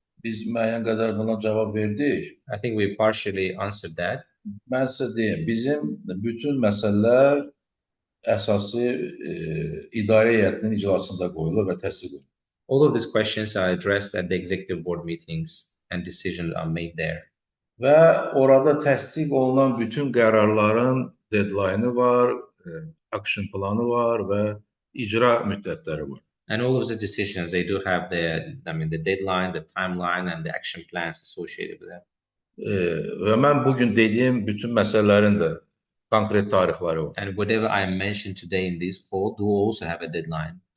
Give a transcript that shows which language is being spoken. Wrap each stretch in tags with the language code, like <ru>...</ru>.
<az>Biz müəyyən qədər buna cavab verdik.</az> <en>I think we partially answered that.</en> <az>Mən sizə deyim, bizim bütün məsələlər əsası idarə heyətinin iclasında qoyulur və təsdiq edilir.</az> <en>All of these questions are addressed at the executive board meetings and decisions are made there.</en> <az>Və orada təsdiq olunan bütün qərarların deadline-ı var, action planı var və icra müddətləri var.</az> <en>And all of the decisions, they do have the deadline, the timeline, and the action plans associated with that.</en> <az>Və mən bugün dediyim bütün məsələlərin də konkret tarixləri var.</az> <en>And whatever I mentioned today in this call do also have a deadline.</en>